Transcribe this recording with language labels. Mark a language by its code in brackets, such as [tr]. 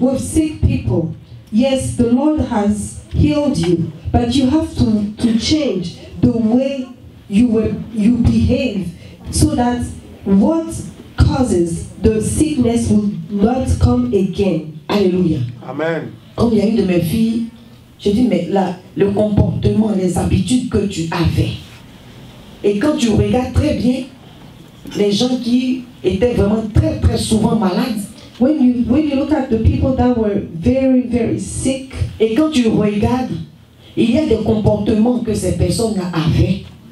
[en] With sick people, yes, the Lord has healed you, but you have to change the way you behave so that what causes the sickness will not come again. Alléluia. Amen. [fr] Comme il y a une de mes filles, je dis, mais là, le comportement, les habitudes que tu avais. Et quand tu regardes très bien, les gens qui étaient vraiment très très souvent malades, [en] when you look at the people that were very very sick, [fr] et quand tu regardes, il y a des comportements que ces personnes avaient.